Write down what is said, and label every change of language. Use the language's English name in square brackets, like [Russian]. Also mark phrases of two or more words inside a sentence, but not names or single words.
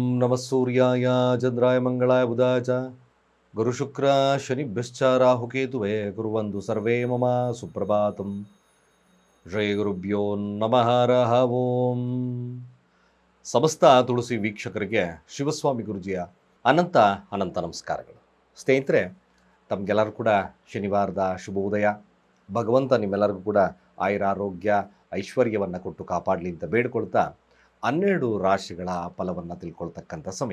[Sanskrit] ನಮಃ ಸೂರ್ಯಾಯ ಚಂದ್ರಾಯ ಮಂಗಳಾಯ ಬುಧಾಯ ಚ ಗುರುಶುಕ್ರ ಶನಿಭ್ಯಶ್ಚ ರಾಹುಕೇತುವೇ ಕುರ್ವಂತು ಸರ್ವೇ ಮಮ ಸುಪ್ರಭಾತಂ. ಶ್ರೀ ಗುರುಭ್ಯೋ ನಮಃ ಹರಃ ಓಂ. [Kannada] ಸಮಸ್ತ ತುಳಸಿ ವೀಕ್ಷಕರಿಗೆ ಶಿವಸ್ವಾಮಿ ಗುರುಜಿಯ ಅನಂತ ಅನಂತ ನಮಸ್ಕಾರಗಳು. ಸ್ನೇಹಿತರೆ, ತಮಗೆಲ್ಲರೂ ಕೂಡ ಶನಿವಾರದ ಶುಭೋದಯ. ಭಗವಂತ ನಿಮ್ಮೆಲ್ಲರಿಗೂ ಕೂಡ ಆಯುರಾರೋಗ್ಯ ಐಶ್ವರ್ಯವನ್ನು ಕೊಟ್ಟು ಕಾಪಾಡಲಿ ಅಂತ ಬೇಡ್ಕೊಳ್ತಾ 12 ರಾಶಿಗಳ ಫಲವನ್ನು ತಿಳ್ಕೊಳ್ತಕ್ಕಂಥ ಸಮಯ.